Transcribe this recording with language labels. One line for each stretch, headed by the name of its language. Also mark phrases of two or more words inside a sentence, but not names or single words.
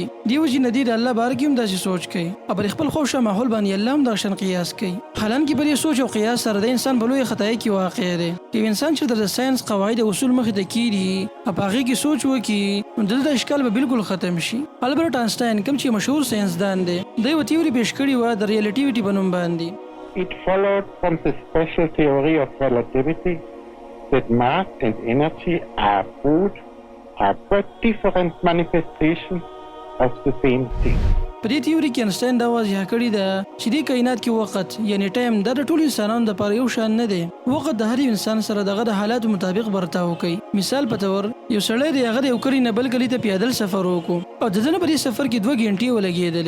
Pashto: دې وجې نه د الله باره کې هم داسې سوچ کوي او پر خپل خواوشا ماحول باندې الله هم دغه شان قیاس کوي. حالانکه پر دې سوچ او قیاس سره د انسان په لویه خطایي کې واقع دی. که انسان چې د ساینس قواعد او اصول مخې ته کېږي او په هغې کې سوچ وکړي نو دلته اشکال به بالکل ختم شي. البرټ آینسټاین کوم چې مشهور ساینسدان دی د یوه تیوري پیش کړې وه د ریلیټیویټي په نوم باندې.
English: It followed from the special theory of relativity that mass and energy are but different manifestations of the same thing.
Pashto: په دې تیوري کې انسټاین دا واضح کړې ده چې دې کائنات کې وخت یعنې ټایم دا د ټولو انسانانو دپاره یو شان نه دی. وخت د هر انسان سره دغه د حالاتو مطابق برتاو کوي. مثال په طور یو سړی دی هغه د یو کلي نه بل کلي ته پیادل سفر وکړو او د ده نه په دې سفر کې 2 غنټې ولګېدلې.